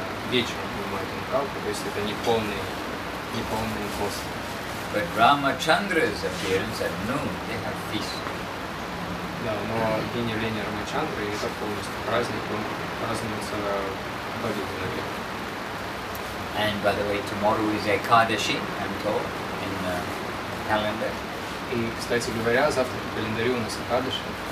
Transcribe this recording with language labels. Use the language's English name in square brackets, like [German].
[Russian] Вечером поднимают Анукалпу, то есть это не полный пост. [English] But Ramachandra's appearance at noon, they have feast. [Russian] Да, но день явления Рамачандры это полностью праздник, он празднуется в обед, наверное. [English] And by the way, tomorrow is Ekadashi, I'm told, in the calendar. [Russian] И, кстати говоря, завтра по календарю у нас Экадаши.